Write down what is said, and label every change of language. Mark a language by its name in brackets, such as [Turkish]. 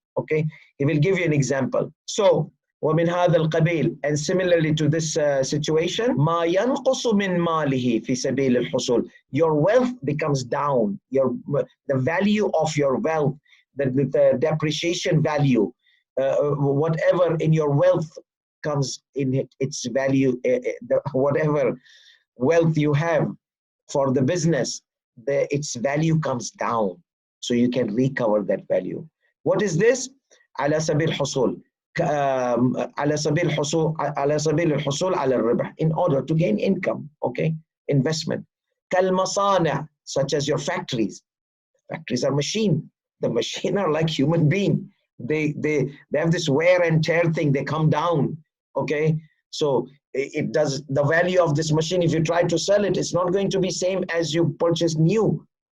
[English] Okay, he will give you an example. So [Arabic] وَمِنْ هَذَا الْقَبِيلِ, [English] and similarly to this situation, [Arabic] مَا يَنْقُصُ مِنْ مَالِهِ فِي سَبِيلِ الْحُصُولِ, [English] your wealth becomes down, the value of your wealth, the depreciation value, whatever in your wealth comes in its value, whatever wealth you have for the business, its value comes down, so you can recover that value. What is this? [Arabic] على سبيل الحصول على سبيل الحصول على الربح, [English] in order to gain income, okay, investment. كالمصانع, such as your factories. Factories are machine. The machine are like human being. They have this wear and tear thing. They come down, okay. So it does, the value of this machine, if you try to sell it, it's not going to be same as you purchase new.